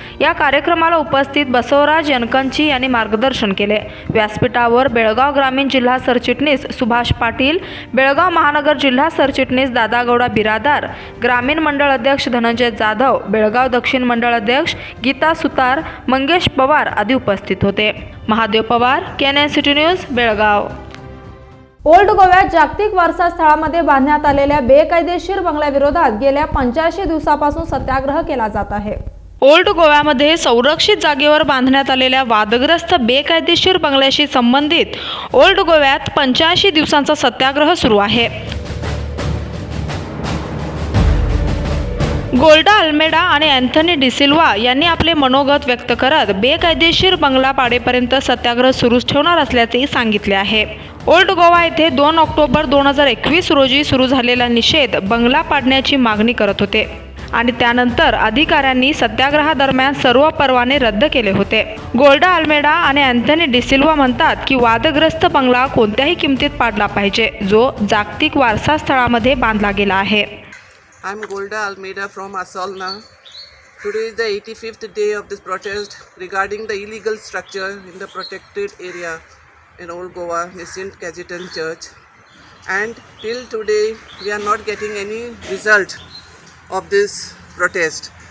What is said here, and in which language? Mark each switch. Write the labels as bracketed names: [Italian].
[Marathi] या कार्यक्रमाला उपस्थित बसवराज यनकंची यांनी मार्गदर्शन केले। व्यासपीठावर बेळगाव ग्रामीण जिल्हा सरचिटणीस सुभाष पाटील, बेळगाव महानगर जिल्हा सरचिटणीस दादागौडा बिरादार, ग्रामीण मंडळ अध्यक्ष धनंजय जाधव, बेळगाव दक्षिण मंडळ अध्यक्ष गीता सुतार, मंगेश पवार आदी उपस्थित होते। Mahadev Pawar, KNN city news, Belgaum. Old गोव्यात जागतिक वारसा स्थळामध्ये बांधण्यात आलेल्या बेकायदेशीर बंगल्याविरोधात गेल्या 85 दिवसापासून सत्याग्रह केला जात आहे। ओल्ड गोव्यामध्ये संरक्षित जागेवर बांधण्यात आलेल्या वादग्रस्त बेकायदेशीर बंगल्याशी संबंधित ओल्ड गोव्यात 85 दिवसांचा सत्याग्रह सुरू आहे। गोल्डा अल्मेडा आणि अँथनी डिसिल्वा यांनी आपले मनोगत व्यक्त करत बेकायदेशीर बंगला पाडेपर्यंत सत्याग्रह सुरूच ठेवणार असल्याचे सांगितले आहे। ओल्ड गोवा येथे 2 ऑक्टोबर 2021 रोजी सुरू झालेला निषेध बंगला पाडण्याची मागणी करत होते आणि त्यानंतर अधिकाऱ्यांनी सत्याग्रहादरम्यान सर्व परवाने रद्द केले होते। गोल्डा अल्मेडा आणि अँथनी डिसिल्वा म्हणतात की वादग्रस्त बंगला कोणत्याही किमतीत पाडला पाहिजे जो जागतिक वारसा स्थळामध्ये बांधला गेला आहे। [English] I'm Golda Almeida from Asolna. Today is the 85th day of this protest regarding the illegal structure in the protected area in Old Goa, St. Cajetan Church. And till today, we are not getting any result of this protest.